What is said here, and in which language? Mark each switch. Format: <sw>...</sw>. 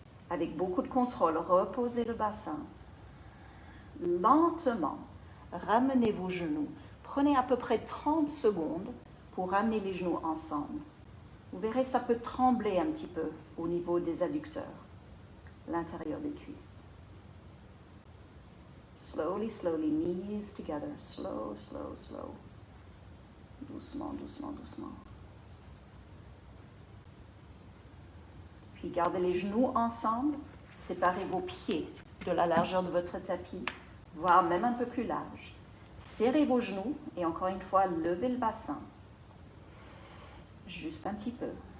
<fr>Avec beaucoup de contrôle, reposez le bassin. Lentement, ramenez vos genoux. Prenez à peu près 30 secondes pour ramener les genoux ensemble. Vous verrez, ça peut trembler un petit peu au niveau des adducteurs, l'intérieur des cuisses.</fr> <en>Slowly, slowly, knees together. Slow, slow, slow.</en> <fr>Doucement, doucement, doucement. Puis gardez les genoux ensemble, séparez vos pieds de la largeur de votre tapis, voire même un peu plus large. Serrez vos genoux et encore une fois, levez le bassin. Juste un petit peu.</fr>